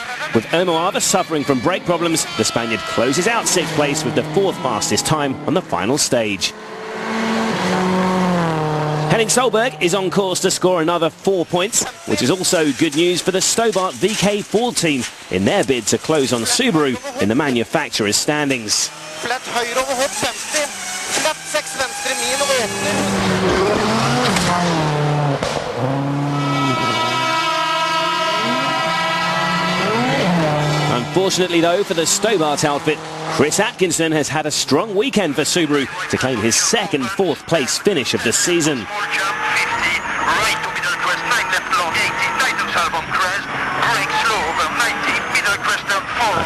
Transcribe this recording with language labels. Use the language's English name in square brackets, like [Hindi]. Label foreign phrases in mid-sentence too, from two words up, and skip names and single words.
[English] With Ermo Ava suffering from brake problems, the Spaniard closes out 6th place with the 4th fastest time on the final stage. Henning Solberg is on course to score another 4 points, which is also good news for the Stobart VK Ford team in their bid to close on Subaru in the manufacturer's standings. [Norwegian] Flat høyre over hopp 50. Flat 6 venstre min og åpner. [English] Unfortunately though for the Stobart outfit, Chris Atkinson has had a strong weekend for Subaru to claim his second fourth place finish of the season. Small jump 50, right to middle crest, 9 left long, 80, tightens half on crest, brake slow over 90, middle crest down 4 right.